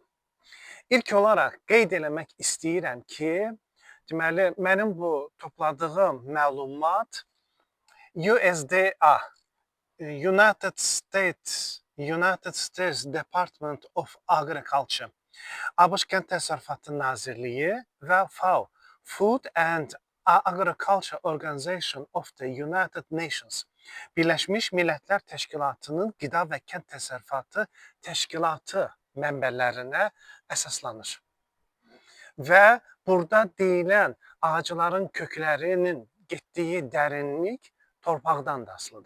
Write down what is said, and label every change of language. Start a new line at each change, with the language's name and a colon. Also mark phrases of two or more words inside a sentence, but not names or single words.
Azerbaijani: İlk olaraq qeyd eləmək istəyirəm ki, deməli, mənim bu topladığım məlumat USDA, United States Department of Agriculture, ABŞ Kənd Təsərrüfatı Nazirliyi və FAO, Food and Agriculture Organization of the United Nations, Birləşmiş Millətlər Təşkilatının Qida və Kənd Təsərrüfatı Təşkilatı mənbələrinə əsaslanır. Və burada deyilən ağacların köklərinin getdiyi dərinlik torpaqdan da asılıdır.